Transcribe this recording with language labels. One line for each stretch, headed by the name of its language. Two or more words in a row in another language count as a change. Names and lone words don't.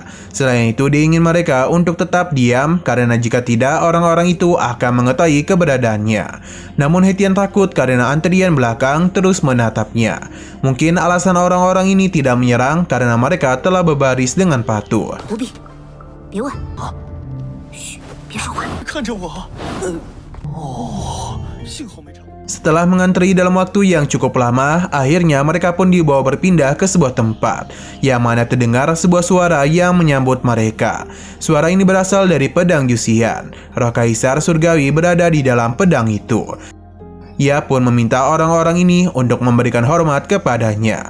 Indonesian: Selain itu dia ingin mereka untuk tetap diam karena jika tidak orang-orang itu akan mengetahui keberadaannya. Namun Haitian takut karena antrian belakang terus menatapnya. Mungkin alasan orang-orang ini tidak menyerang karena mereka telah berbaris dengan patuh.
Chinese: 不必，别问。嘘，别说话。看着我。 幸好没成。
Indonesian: Setelah mengantri dalam waktu yang cukup lama, akhirnya mereka pun dibawa berpindah ke sebuah tempat, yang mana terdengar sebuah suara yang menyambut mereka. Suara ini berasal dari pedang Jusian. Roh Kaisar Surgawi berada di dalam pedang itu. Ia pun meminta orang-orang ini untuk memberikan hormat kepadanya.